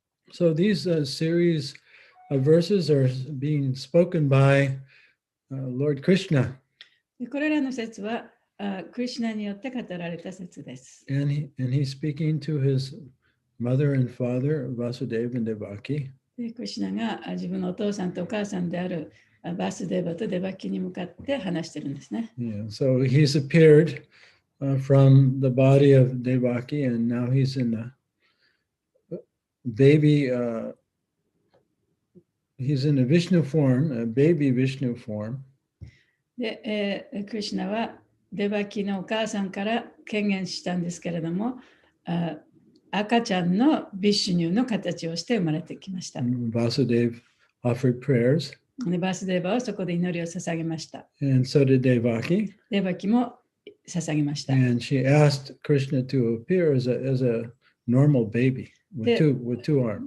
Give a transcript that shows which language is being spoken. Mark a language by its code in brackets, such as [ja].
[en] So these series of verses are being spoken by Lord Krishna. [ja] これらの説はクリシュナによって語られた説です。 [en] And he's speaking to his mother and father, Vasudeva and Devaki. [ja] でクリシュナが自分のお父さんとお母さんであるバスデーバとデバキに向かって話してるんですね。 [en] Yeah, so he's appeared from the body of Devaki, and now he's in a baby, he's in a Vishnu form, a baby Vishnu form. [ja] で、クリシュナはデバキのお母さんから権限したんですけれども、赤ちゃんのビシュニュの形をして生まれてきました。 [en] Vasudeva offered prayers. [ja] でバスデーバはそこで祈りを捧げました。 [en] And so did Devaki. [ja] デバキも捧げました。 [en] And she asked Krishna to appear as a normal baby with two arms.